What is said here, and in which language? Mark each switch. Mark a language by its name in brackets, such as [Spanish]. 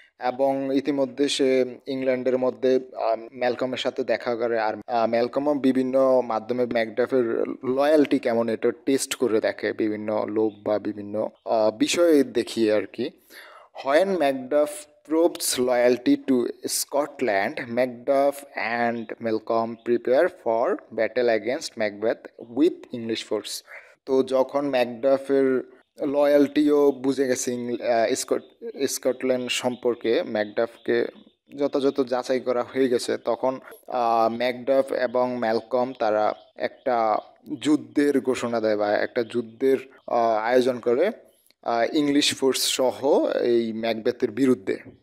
[Bangla] এবং ইতিমধ্যে সে ইংল্যান্ডের মধ্যে ম্যালকমের সাথে দেখা করে, আর ম্যালকমও বিভিন্ন মাধ্যমে ম্যাকডাফের লয়্যালটি কেমন এটা টেস্ট করে দেখে, বিভিন্ন লোভ বা বিভিন্ন বিষয় দেখিয়ে আর কি। [English] When Macduff proves loyalty to Scotland, Macduff and Malcolm prepare for battle against Macbeth with English force. [Bangla] তো যখন ম্যাকডাফের লয়্যালটিও বুঝে গেছে স্কটল্যান্ড সম্পর্কে, ম্যাকডাফকে যথাযথ যাচাই করা হয়ে গেছে, তখন ম্যাকডাফ এবং ম্যালকম তারা একটা যুদ্ধের ঘোষণা দেয় বা একটা যুদ্ধের আয়োজন করে ইংলিশ ফোর্স সহ এই ম্যাকবেথের বিরুদ্ধে।